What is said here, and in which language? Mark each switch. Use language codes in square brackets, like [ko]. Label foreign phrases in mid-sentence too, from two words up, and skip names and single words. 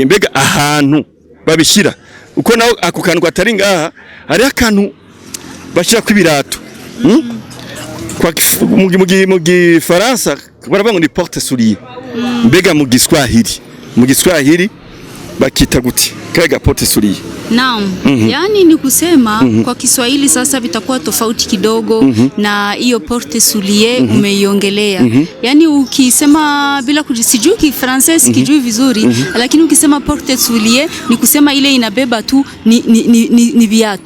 [rn] Mbega ahantu babishira uko naho ako kantu gatari ngaha hari akantu bashira kw'ibirato mu Gifaransa baravuga ngo ni [fr] porte soulier. [rn] Mbega mu Giswahili bakita guti kaga [fr] porte soulier? [sw] Naam. Yani ni kusema kwa Kiswahili sasa vitakuwa tofauti kidogo na hiyo [fr] porte soulier [sw] umeiongelea. Yani ukisema bila kujisijui Kifaransa sikijui vizuri, lakini ukisema [fr] porte soulier [sw] ni kusema ile inabeba tu ni viatu.